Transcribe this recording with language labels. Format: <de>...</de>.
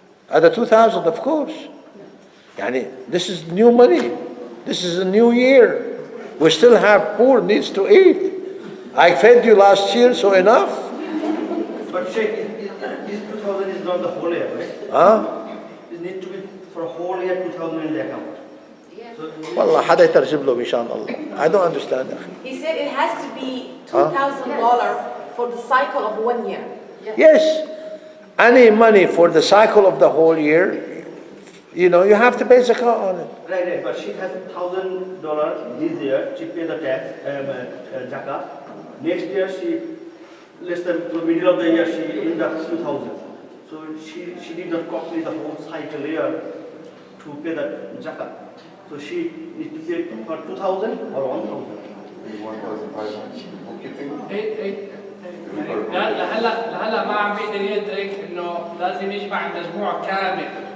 <en>At the 2,000, of course. Yani, this is new money. This is a new year. We still have poor needs to eat. I fed you last year, so enough. But Sheikh, this 2,000 is not the whole year, right? Huh? It needs to be for a whole year 2,000 in the account.</en> <ar>والله حدا يترجم له إن شاء الله.</ar> <en>I don't understand. He said it has to be $2,000 for the cycle of 1 year. Yes. Any money for the cycle of the whole year, you know, you have to pay zakah on it. Right. But she has $1,000 this year. She pays the tax, zakah. Next year, less than the middle of the year, she ends up 2,000. So she did not complete the whole cycle year to pay the zakah. So she needs to pay for 2,000 or 1,000. 1,500.</en> <ar>لهلا ما عم بيقدر يدرك انه لازم يجمع المجموع كامل.</ar>